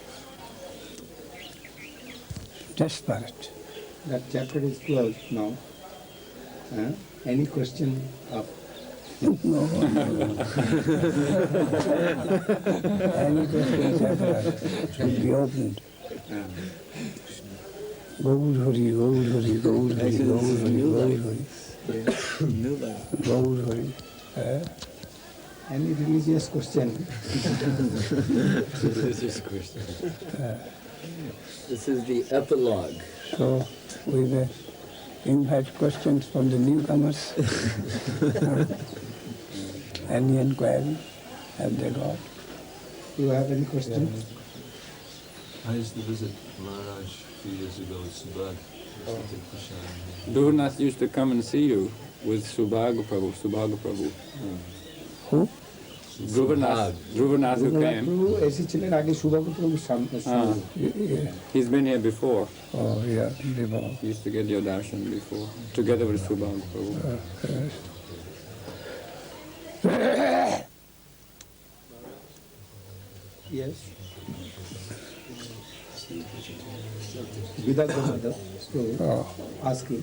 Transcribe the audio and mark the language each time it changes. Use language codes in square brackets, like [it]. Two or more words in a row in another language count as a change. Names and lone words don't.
[en] Desperate. That chapter is closed now. Any question of No. Any questions should be opened. Gaur Hari, Gaur Hari, Gaur Hari, Gaur Hari, Gaur Hari. Gaur Hari. any religious question? Religious question. This is the epilogue. So we may invite questions from the newcomers. Any inquiry? Have they got? Do you have any question? I used to visit Maharaj a few years ago with Subhad. Dhruvannath used to come and see you with Subhaga Prabhu. Who? Dhruvannath who came. [bn] প্রভু এসেছিলেন আগে সুভাগ প্রভুর সামনে। [en] He's been here before. Oh, yeah, Viva. He used to get your darshan before, together with Subhaga Prabhu. Yes. Without the asking.